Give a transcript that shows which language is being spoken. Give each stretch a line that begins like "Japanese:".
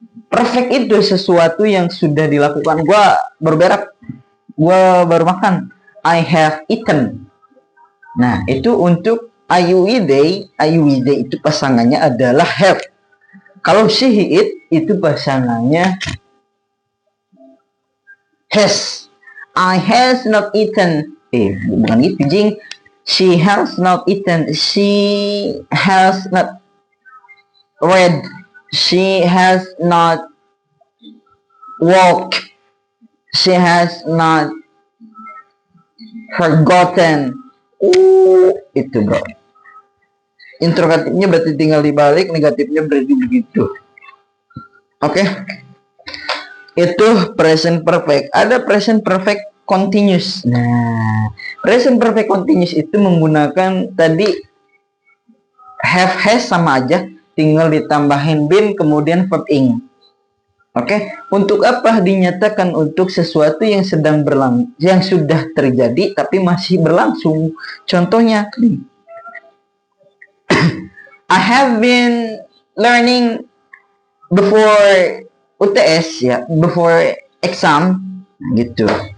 Indonesian: Perfect itu sesuatu yang sudah dilakukan. Gue baru berak. Gue baru makan.
English: I have eaten.
Indonesian: Nah, itu untuk ayuide itu pasangannya adalah have. Kalau
English: she eat
Indonesian: itu pasangannya
English: has. I has not eaten
Indonesian: Bukan gitu, jing.
English: She has not eaten. She has not read. She has not walked. She has not forgotten.
Indonesian: Itu bro. Interrogatifnya berarti tinggal dibalik, negatifnya berarti begitu. Oke. Itu present perfect. Ada present perfect continuous. Nah, present perfect continuous itu menggunakan tadi have has sama aja, tinggal ditambahin been kemudian verb ing. Oke, untuk apa dinyatakan? Untuk sesuatu yang sedang yang sudah terjadi tapi masih berlangsung. Contohnya,
English: I have been learning before UTS ya, before exam
Indonesian: gitu.